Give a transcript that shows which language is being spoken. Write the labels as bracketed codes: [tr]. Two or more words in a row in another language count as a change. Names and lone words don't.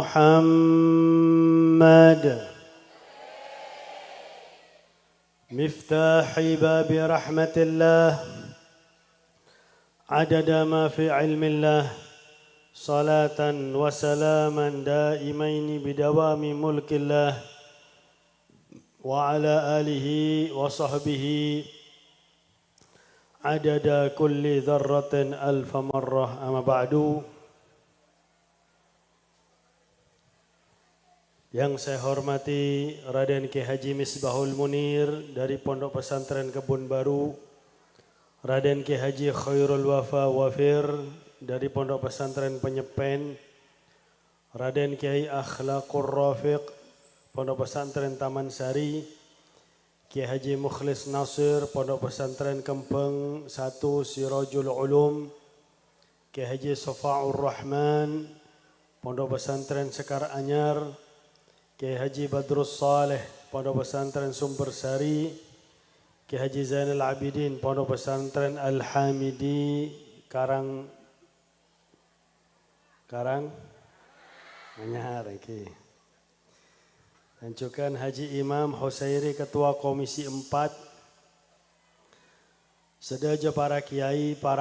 [ar] محمد مفتاح باب رحمة الله عدد ما في علم الله صلاة وسلاما دائمين بدوام ملك الله وعلى آله وصحبه عدد كل ذرة ألف مرة أما بعد. [id] Yang saya hormati Raden Ki Haji Misbahul Munir dari Pondok Pesantren Kebun Baru, Raden Ki Haji Khairul Wafa Wafir dari Pondok Pesantren Penyepen, Raden Kiai Akhlaqur Rafiq Pondok Pesantren Taman Sari, Kiai Haji Mukhlis Nasir Pondok Pesantren Kempeng 1 Sirajul Ulum, Kiai Haji Sofa'ur Rahman Pondok Pesantren Sekar Anyar, Kiai Haji Badrus Saleh Pondok Pesantren Sumber Sari, Kiai Haji Zainal Abidin Pondok Pesantren Al-Hamidi Karang Anyar okay. Dan juga Haji Imam Husairi Ketua Komisi 4, [mad] sedaja para kiai, para